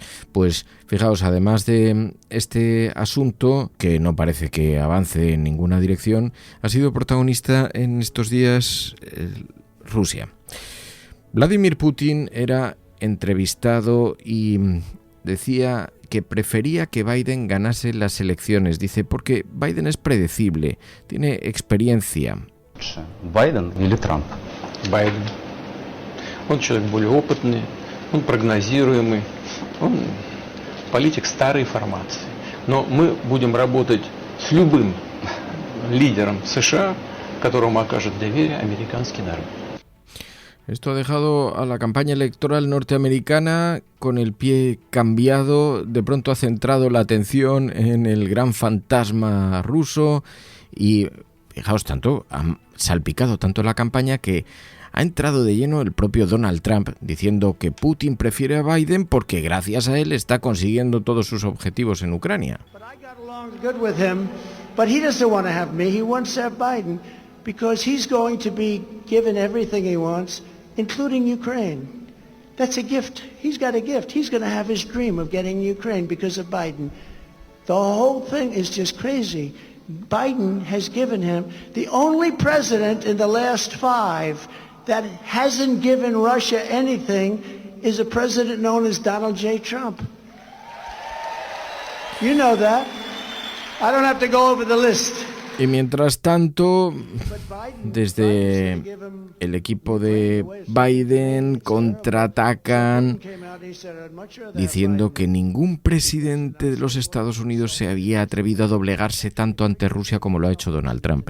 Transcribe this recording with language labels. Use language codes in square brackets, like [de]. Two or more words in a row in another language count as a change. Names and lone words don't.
[es] Pues fijaos, además de este asunto, que no parece que avance en ninguna dirección, ha sido protagonista en estos días Rusia. Vladimir Putin era entrevistado y decía que prefería que Biden ganase las elecciones. Dice, porque Biden es predecible, tiene experiencia. [ru] Байден или Трамп? Байден. Он человек более опытный, он прогнозируемый, он политик старой формации. Но мы будем работать с любым лидером США, которому окажет доверие американский народ. [es] Esto ha dejado a la campaña electoral norteamericana con el pie cambiado. De pronto ha centrado la atención en el gran fantasma ruso y, fijaos, ha salpicado tanto la campaña que ha entrado de lleno el propio Donald Trump diciendo que Putin prefiere a Biden porque gracias a él está consiguiendo todos sus objetivos en Ucrania. [en] Including Ukraine. That's a gift. He's got a gift. He's going to have his dream of getting Ukraine because of Biden. The whole thing is just crazy. Biden has given him the only president in the last 5 that hasn't given Russia anything is a president known as Donald J. Trump. You know that. I don't have to go over the list. [es] Y mientras tanto, desde el equipo de Biden contraatacan diciendo que ningún presidente de los Estados Unidos se había atrevido a doblegarse tanto ante Rusia como lo ha hecho Donald Trump.